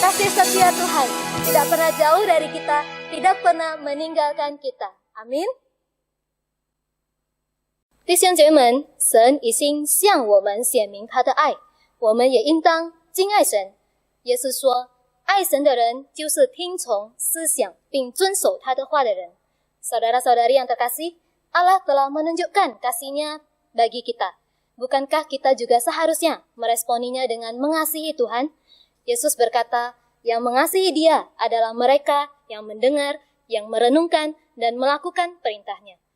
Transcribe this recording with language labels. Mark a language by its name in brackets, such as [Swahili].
[Indonesian] setia Tuhan, tidak pernah jauh dari kita, tidak pernah meninggalkan kita. [Chinese] Amin。弟兄姐妹们，神已经向我们显明他的爱，我们也应当敬爱神。耶稣说，爱神的人就是听从、思想并遵守他的话的人。 [Indonesian] Saudara-saudari yang terkasih, Allah telah menunjukkan kasih-Nya bagi kita. Bukankah kita juga seharusnya meresponinya dengan mengasihi Tuhan? Yesus berkata, yang mengasihi Dia adalah mereka yang mendengar, yang merenungkan, dan melakukan perintah-Nya.